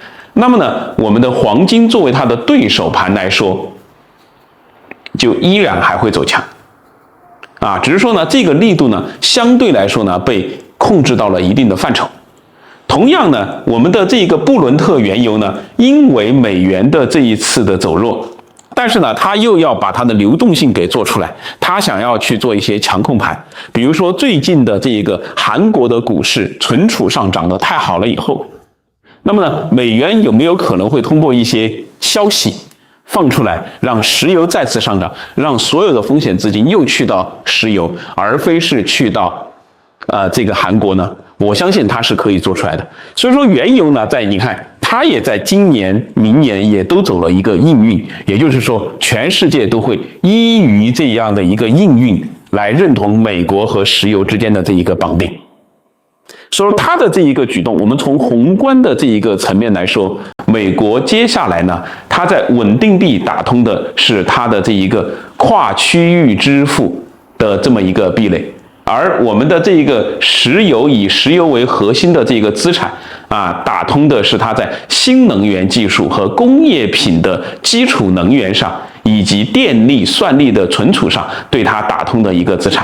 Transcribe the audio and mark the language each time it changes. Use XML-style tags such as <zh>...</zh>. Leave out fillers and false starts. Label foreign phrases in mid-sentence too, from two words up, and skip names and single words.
<zh>那麼呢，我們的黃金作為它的對手盤來說，就依然還會走強，只是說呢，這個力度呢，相对來說呢，被控制到了一定的範疇。同樣呢，我們的這個布倫特原油呢，因為美元的這一次的走弱，但是呢，它又要把它的流動性給做出来，它想要去做一些强控盤，比如說最近的这個韓國的股市存儲上漲得太好了以後，那麼呢，美元有沒有可能會通過一些消息放出來，讓石油再次上漲，讓所有的風險資金又去到石油，而非是去到這個韓國呢？我相信它是可以做出來的。所以說原油呢，你看它也在今年、明年也都走了一個硬運，也就是說全世界都會依於這樣的一個硬運來認同美國和石油之間的這一個綁定。所以說它的這一個舉動，我們從宏觀的這一個層面來說，美國接下來呢，它在穩定幣打通的是它的這一個跨區域支付的這麼一個壁壘，而我們的這個石油以石油為核心的這個資產打通的是它在新能源技術和工業品的基礎能源上，以及電力、算力的存儲上對它打通的一個資產。</zh>